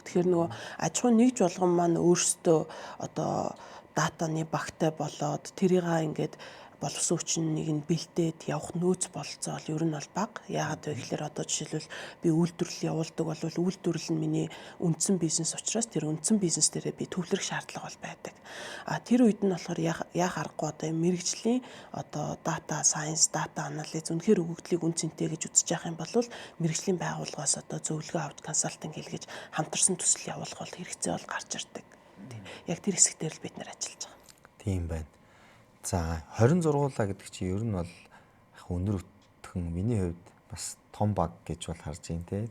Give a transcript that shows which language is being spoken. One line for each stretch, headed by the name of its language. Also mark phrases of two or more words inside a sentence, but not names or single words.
Mongolian: Тэгэхээр нөгөө аж ахуйн нэгж болгон маань өөрсдөө одоо датаны багтай болоод тэрийгээ ингээд боловсон хүчнийг нь бэлдээд явах нөөц болцоо бол ер нь бол бага. Яагаад вэ гэхээр одоо жишээлбэл би үйлдвэрлэл явуулдаг бол үйлдвэрлэл нь миний үндсэн бизнес учраас тэр үндсэн бизнес дээрээ би төвлөрөх шаардлага бол байдаг. Тэр үед нь болохоор яах аргагүй одоо мэрэгжлийн одоо
English: data science, data analysis
Mongolian: үнэхээр өгөгдлийг үн цэнтэй гэж үзэж явах юм бол мэрэгжлийн байгууллагаас одоо зөвлөгөө авч консалтинг хийлгэж хамтарсан төсөл явуулах бол хэрэгцээ бол гарч ирдэг. Яг тэр хэсэг дээр л бид нэр ажиллаж байгаа. Тийм байна. За 20 зургуулаа гэдэг чинь ер нь бол өнөр өтгөн миний хувьд бас том баг гэж бол харж байна те.